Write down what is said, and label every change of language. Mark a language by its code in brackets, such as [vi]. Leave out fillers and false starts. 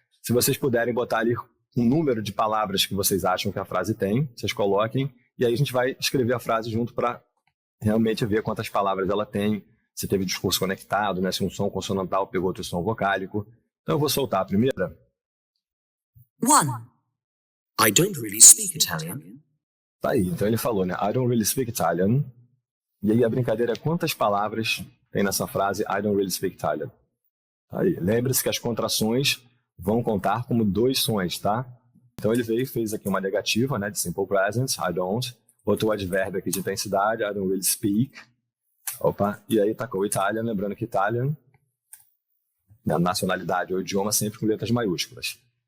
[pt] Se vocês puderem botar ali um número de palavras que vocês acham que a frase tem, vocês coloquem, e aí a gente vai escrever a frase junto para realmente ver quantas palavras ela tem, se teve discurso conectado, né? Se um som consonantal pegou outro som vocálico. Então eu vou soltar a primeira. 1. [en] I don't really speak Italian. [pt] Tá aí, então ele falou, né? [en] I don't really speak Italian. [pt] E aí a brincadeira é quantas palavras tem nessa frase [en] I don't really speak Italian. [pt] Tá aí, lembre-se que as contrações vão contar como 2 sons, tá? Então ele veio e fez aqui uma negativa, né, de simple present, [en] I don't. [pt] Botou o advérbio aqui de intensidade, [en] I don't really speak. [pt] Opa, e aí tacou Italian, lembrando que Italian, né, nacionalidade ou idioma sempre com letras maiúsculas.